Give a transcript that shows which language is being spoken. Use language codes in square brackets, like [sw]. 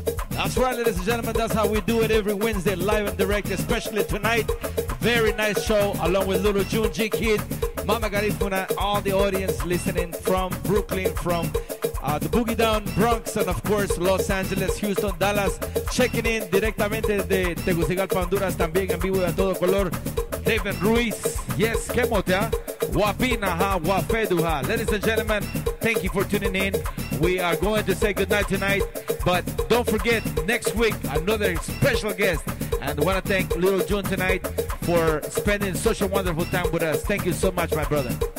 [en] That's right, ladies and gentlemen. That's how we do it every Wednesday, live and direct, especially tonight. Very nice show, along with Little June, G-Kid, Mama Garifuna, all the audience listening from Brooklyn, from the Boogie Down, Bronx, and of course, Los Angeles, Houston, Dallas. Checking in [es] directamente de Tegucigalpa, Honduras, también en vivo y a todo color. [cab] David Ruiz, yes, [es] qué motea. [cab] Wapina, Wafeduha. [en] Ladies and gentlemen, thank you for tuning in. We are going to say goodnight tonight, but don't forget, next week, another special guest. And I want to thank Little June tonight for spending such a wonderful time with us. Thank you so much, my brother.